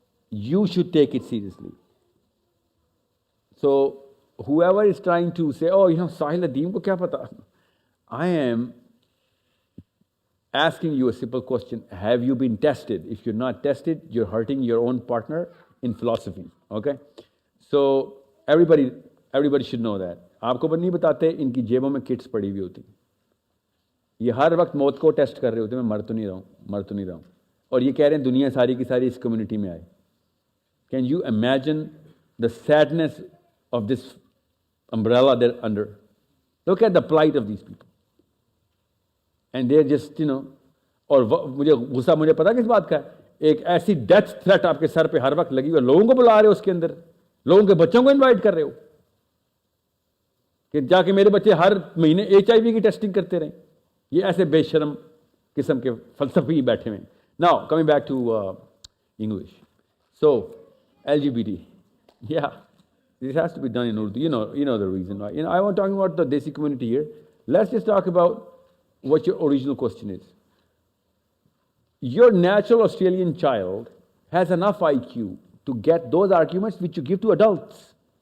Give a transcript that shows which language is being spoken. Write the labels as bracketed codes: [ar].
[en] You should take it seriously. So, whoever is trying to say, oh, you know, Sahil Adeem [hi] ko kya pata? [en] I am asking you a simple question. Have you been tested? If you're not tested, you're hurting your own partner in philosophy. Okay? So, everybody should know that. [hi] आपको पर नहीं बताते, इनकी जेबों में kits पड़ी हुई होती. ये हर वक्त मौत को टेस्ट कर रहे होते, मैं मर तो नहीं रहा हूँ. और ये कह रहे हैं दुनिया सारी की सारी इस कम्युनिटी में आए. [en] Can you imagine the sadness of this umbrella they're under? Look at the plight of these people. And they're just, you know, [hi] और मुझे गुस्सा मुझे पता किस बात का है, एक ऐसी डेथ थ्रेट आपके सर पे हर वक्त लगी हुई, लोगों को बुला रहे हो उसके अंदर, लोगों के बच्चों को इनवाइट कर रहे हो कि जाके मेरे बच्चे हर महीने HIV की टेस्टिंग करते रहें. ये ऐसे बेशर्म किस्म के फलसफी बैठे हुए हैं. [en] Now, coming back to English. So, LGBT. Yeah, this has to be done in Urdu. You know the reason why. I want to talk about the Desi community here. Let's just talk about what your original question is. Your natural Australian child has enough IQ to get those arguments which you give to adults.